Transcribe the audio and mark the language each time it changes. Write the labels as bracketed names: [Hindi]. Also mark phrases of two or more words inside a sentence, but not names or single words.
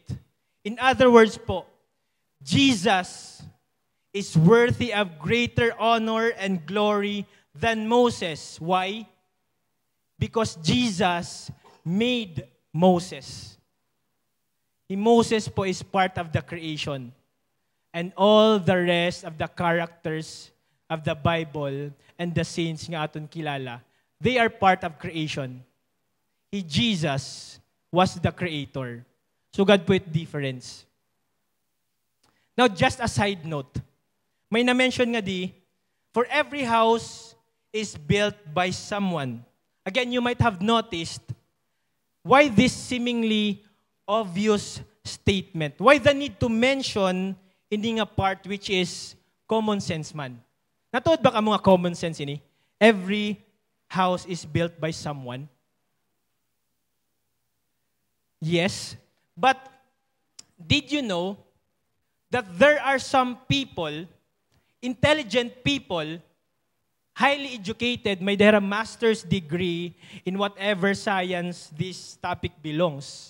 [English] In other words po, Jesus is worthy of greater honor and glory than Moses. Why? Because Jesus made Moses. Moses po is part of the creation. And all the rest of the characters of the Bible and the saints [Hiligaynon] nga aton kilala, [English] they are part of creation. Jesus was the creator. So God put difference. Now, just a side note. [Hiligaynon] May na-mention nga di, [English] for every house is built by someone. Again, you might have noticed, why this seemingly obvious statement? Why the need to mention [Hiligaynon] hindi nga [English] part which is common sense man? [Hiligaynon] Natuod ba ka mga [English] common sense [Hiligaynon] ini? [English] Every house is built by someone. Yes, But did you know that there are some people, intelligent people, highly educated, may have a master's degree in whatever science this topic belongs.